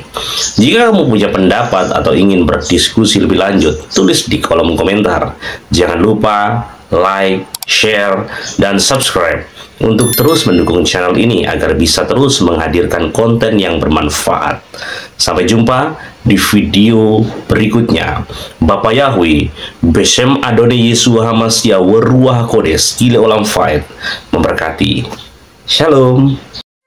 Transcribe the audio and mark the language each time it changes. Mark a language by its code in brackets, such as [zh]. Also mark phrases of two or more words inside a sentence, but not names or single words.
[id] Jika kamu punya pendapat atau ingin berdiskusi lebih lanjut, tulis di kolom komentar. Jangan lupa like, share, dan subscribe untuk terus mendukung channel ini agar bisa terus menghadirkan konten yang bermanfaat. Sampai jumpa di video berikutnya. Bapa Yahweh, [he] בשם אדוני ישוע המשיח ורוח קודש לעולם ועד memberkati. [id] Shalom.